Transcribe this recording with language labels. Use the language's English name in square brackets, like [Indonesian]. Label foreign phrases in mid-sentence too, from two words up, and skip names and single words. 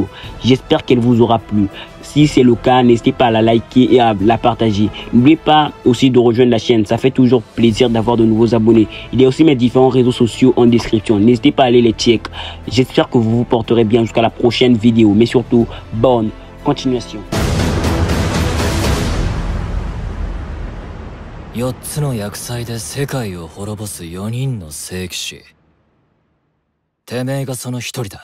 [French] J'espère qu'elle vous aura plu. Si c'est le cas, n'hésitez pas à la liker et à la partager. N'oubliez pas aussi de rejoindre la chaîne. Ça fait toujours plaisir d'avoir de nouveaux abonnés. Il y a aussi mes différents réseaux sociaux en description. N'hésitez pas à aller les check. J'espère que vous vous porterez bien jusqu'à la prochaine vidéo. Mais surtout, bonne continuation. [Japanese] 4 つの厄災で世界を滅ぼす4人の聖騎士。てめえがその一人だ。